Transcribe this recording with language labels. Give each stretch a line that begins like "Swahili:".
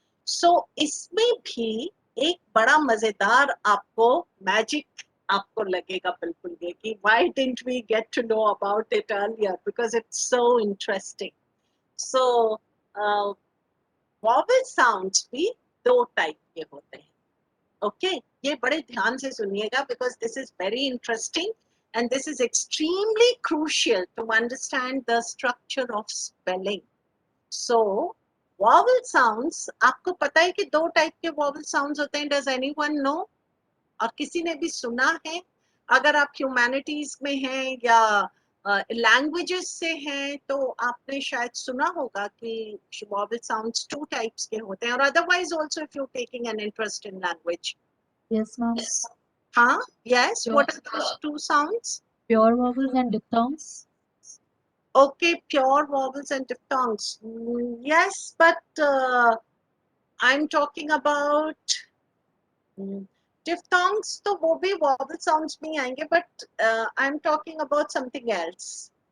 Hindi: सो इसमें भी एक बड़ा मजेदार आपको मैजिक आपको लगेगा बिल्कुल ये कि
English: why didn't we get to know about it earlier, because it's so interesting.
Hindi: So vowel sounds भी दो टाइप के होते हैं.
English: okay
Hindi: ये बड़े ध्यान से सुनिएगा,
English: because this is very interesting and this is extremely crucial to understand the structure of spelling.
Hindi: So vowel sounds, आपको पता है कि दो टाइप के vowel sounds होते हैं.
English: Does anyone know?
Hindi: और किसी ने भी सुना है? अगर आप ह्यूमैनिटीज में हैं या लैंग्वेजेस से हैं तो आपने शायद सुना होगा कि vowel sounds two types के होते हैं. और
English: otherwise also if you're taking an interest in language. Yes, ma'am.
Hindi: हाँ, yes.
English: Sure. What are those two sounds? Pure vowels and diphthongs. Okay, pure vowels and diphthongs. Yes, but I'm talking about diphthongs.
Hindi: तो वो भी vowel sounds में आएंगे,
English: but I'm talking about something else.